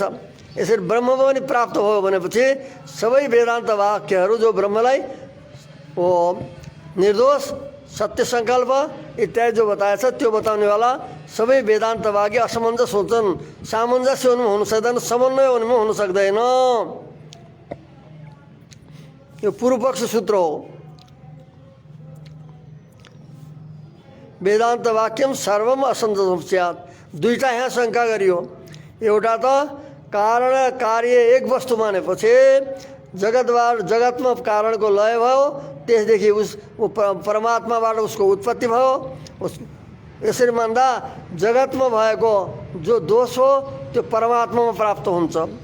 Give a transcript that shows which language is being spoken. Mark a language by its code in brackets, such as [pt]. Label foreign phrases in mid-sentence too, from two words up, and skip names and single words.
[ne] यसरी ब्रह्ममा पनि प्राप्त भयो भनेपछि सबै वेदान्त वाक्यहरू जो ब्रह्मलाई वो निर्दोष सत्य संकल्प इत्यादि जो बताएछ त्यो बताउनेवाला सबै वेदान्त वाक्य असमञ्जस हुन्छन्। सामञ्जस्य हुनु सक्दैन, समन्वय हुनु सक्दैन। यो पूर्व पक्ष सूत्र हो। [sa] वेदान्त वाक्यम सर्वम असमञ्जसम स्यात्। [ne] दुईटा यहाँ शङ्का गरियो। एउटा त कारण कार्य एक वस्तु मानेपछि जगतमा कारणको लय भयो, त्यसदेखि परमात्माबाट उसको उत्पत्ति भयो। यसरी मान्दा जगतमा भएको जो दोष हो त्यो परमात्मामा प्राप्त हुन्छ।